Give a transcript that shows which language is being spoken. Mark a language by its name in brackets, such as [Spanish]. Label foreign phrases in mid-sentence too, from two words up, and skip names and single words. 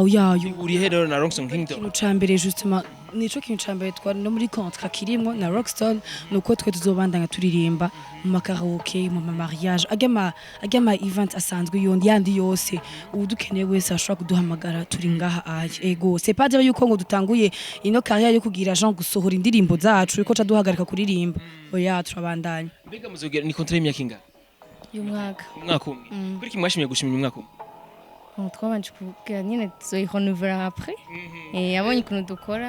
[Rundi] Bihuriye rero na Rockson Kingdom. Ikintu cambere justement nico kintu cambere twari no muri contrat kirimwo na Rockstone nuko twe tuzobandanya turirimba mu makaraoke mu mariage agama event asanzwe yandi yose udukeneye wese ashobora kuduhamagara turi ngaha aje ego [French] c'est pas dire [Rundi] yuko ngo dutanguye ino carrière yo kugira Jean gusohora indirimbo zacu uko caduhagarika kuririmba oya turabandanya mbega muzogera ni contrat y'imyaka ingana y'umwaka umwe kuri kimwashimiye gushimira umwaka umwe twabanje kugira nyine tuzoyihonovera après yabonye ukuntu dukora